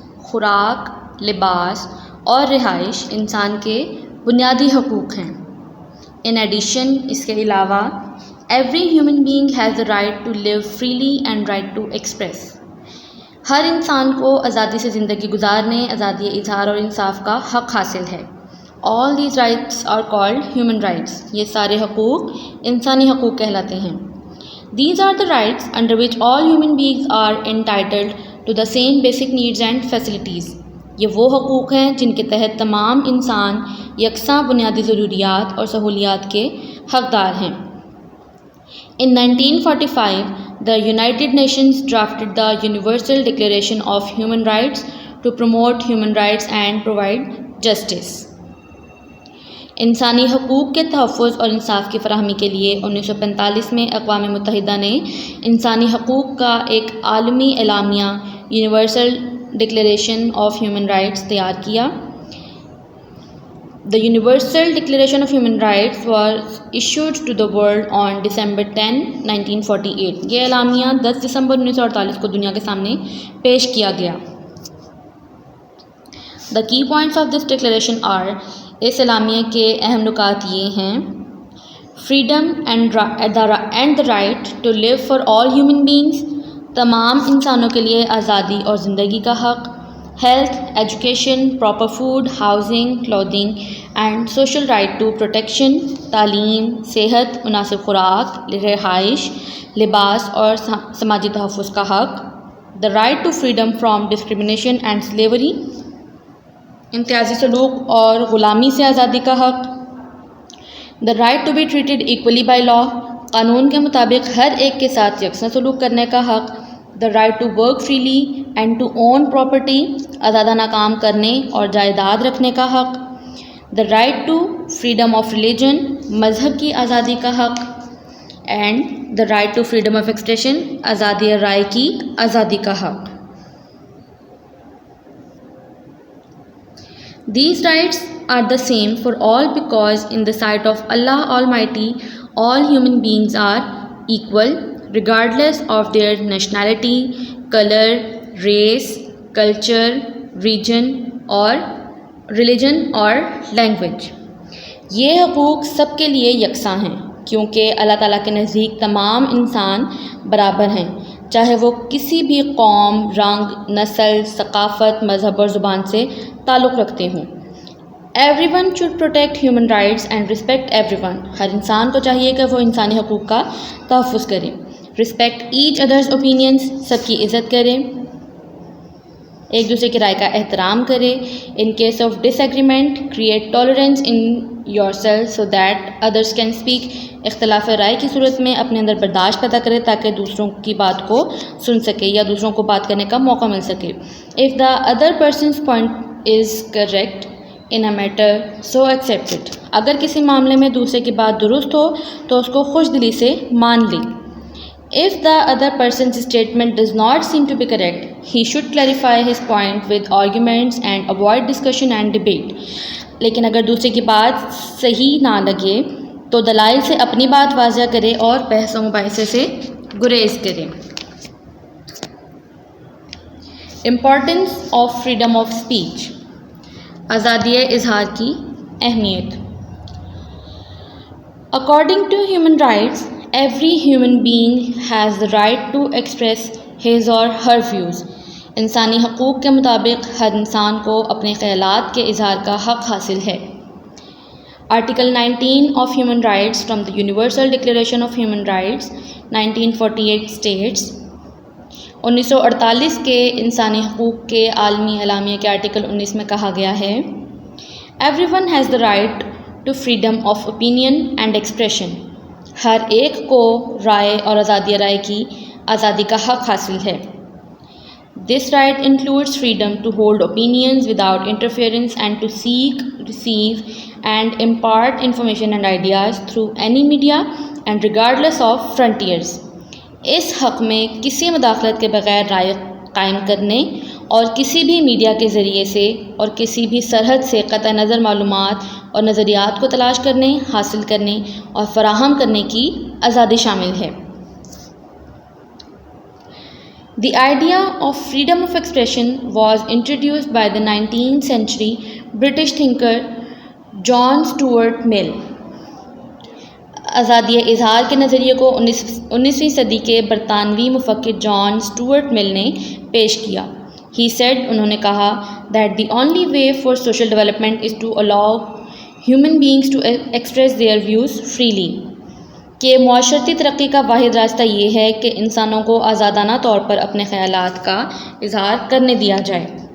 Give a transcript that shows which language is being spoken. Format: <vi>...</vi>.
<ur>خوراک، لباس اور رہائش انسان کے بنیادی حقوق ہیں.</ur> <en>in addition,</en> <ur>اس کے علاوہ،</ur> <en>Every human being has the right to live freely and right to express.</en> <ur>ہر انسان کو آزادی سے زندگی گزارنے، آزادی اظہار اور انصاف کا حق حاصل ہے.</ur> <en>All these rights are called human rights.</en> <ur>یہ سارے حقوق انسانی حقوق کہلاتے ہیں.</ur> <en>These are the rights under which all human beings are entitled to the same basic needs and facilities.</en> <ur>یہ وہ حقوق ہیں جن کے تحت تمام انسان یکساں بنیادی ضروریات اور سہولیات کے حقدار ہیں.</ur> <en>In 1945, the United Nations drafted the Universal Declaration of Human Rights to promote human rights and provide justice.</en> <ur>انسانی حقوق کے تحفظ اور انصاف کی فراہمی کے لیے 1945 میں اقوام متحدہ نے انسانی حقوق کا ایک عالمی اعلامیہ universal declaration of human rights تیار کیا.</ur> <en>The Universal Declaration of Human Rights was issued to the world on December 10, 1948.</en> <ur>یہ اعلامیہ 10 دسمبر 1948 کو دنیا کے سامنے پیش کیا گیا.</ur> <en>The key points of this declaration are:</en> <ur>اس اعلامیہ کے اہم نکات یہ ہیں:</ur> <en>freedom and the right to live for all human beings.</en> <ur>تمام انسانوں کے لیے آزادی اور زندگی کا حق.</ur> <en>health, education, proper food, housing, clothing and social right to protection.</en> <ur>تعلیم، صحت، مناسب خوراک، رہائش، لباس اور سماجی تحفظ کا حق.</ur> <en>the right to freedom from discrimination and slavery.</en> <ur>امتیازی سلوک اور غلامی سے آزادی کا حق.</ur> <en>the right to be treated equally by law.</en> <ur>قانون کے مطابق ہر ایک کے ساتھ یکساں سلوک کرنے کا حق.</ur> <en>the right to work freely and to own property.</en> <ur>آزادانہ کام کرنے اور جائیداد رکھنے کا حق.</ur> <en>the right to freedom of religion.</en> <ur>مذہب کی آزادی کا حق.</ur> <en>and the right to freedom of expression.</en> <ur>آزادی رائے کی آزادی کا حق.</ur> <en>These rights are the same for all because in the sight of Allah Almighty, all human beings are equal regardless of their nationality, color, race, culture, region or religion or language.</en> <ur>یہ حقوق سب کے لیے یکساں ہیں کیونکہ اللہ تعالیٰ کے نزدیک تمام انسان برابر ہیں، چاہے وہ کسی بھی قوم، رنگ، نسل، ثقافت، مذہب اور زبان سے تعلق رکھتے ہوں.</ur> <en>Everyone should protect human rights and respect everyone.</en> <ur>ہر انسان کو چاہیے کہ وہ انسانی حقوق کا تحفظ کرے.</ur> <en>Respect each other's opinions.</en> <ur>سب کی عزت کرے، ایک دوسرے کی رائے کا احترام کرے.</ur> <en>In case of disagreement, create tolerance in yourself so that others can speak.</en> <ur>اختلاف رائے کی صورت میں اپنے اندر برداشت پیدا کرے تاکہ دوسروں کی بات کو سن سکے یا دوسروں کو بات کرنے کا موقع مل سکے.</ur> <en>If the other person's point is correct in a matter, so accept it.</en> <ur>اگر کسی معاملے میں دوسرے کی بات درست ہو تو اس کو خوش دلی سے مان لیں.</ur> <en>If the other person's statement does not seem to be correct, he should clarify his point with arguments and avoid discussion and debate.</en> <ur>لیکن اگر دوسرے کی بات صحیح نہ لگے تو دلائل سے اپنی بات واضح کرے اور بحث و مباحثے سے گریز کرے.</ur> <en>Importance of freedom of speech.</en> <ur>آزادی اظہار کی اہمیت.</ur> <en>According to human rights, every human being has the right to express his or her views.</en> <ur>انسانی حقوق کے مطابق ہر انسان کو اپنے خیالات کے اظہار کا حق حاصل ہے.</ur> <en>Article 19 of Human Rights from the Universal Declaration of Human Rights 1948 states.</en> <ur>1948 کے انسانی حقوق کے عالمی اعلامیہ کے آرٹیکل 19 میں کہا گیا ہے:</ur> <en>Everyone has the right to freedom of opinion and expression.</en> <ur>ہر ایک کو رائے اور آزادی رائے کی آزادی کا حق حاصل ہے.</ur> <en>This right includes freedom to hold opinions without interference and to seek, receive and impart information and ideas through any media and regardless of frontiers.</en> <ur>اس حق میں کسی مداخلت کے بغیر رائے قائم کرنے اور کسی بھی میڈیا کے ذریعے سے اور کسی بھی سرحد سے قطع نظر معلومات اور نظریات کو تلاش کرنے، حاصل کرنے اور فراہم کرنے کی آزادی شامل ہے.</ur> <en>The idea of freedom of expression was introduced by the 19th century British thinker John Stuart Mill.</en> <ur>آزادی اظہار کے نظریے کو 19ویں صدی کے برطانوی مفکر جان اسٹوارٹ مل نے پیش کیا.</ur> <en>He said,</en> <ur>انہوں نے کہا</ur> <en>that the only way for social development is to allow human beings to express their views freely.</en> <ur>کہ معاشرتی ترقی کا واحد راستہ یہ ہے کہ انسانوں کو آزادانہ طور پر اپنے خیالات کا اظہار کرنے دیا جائے.</ur>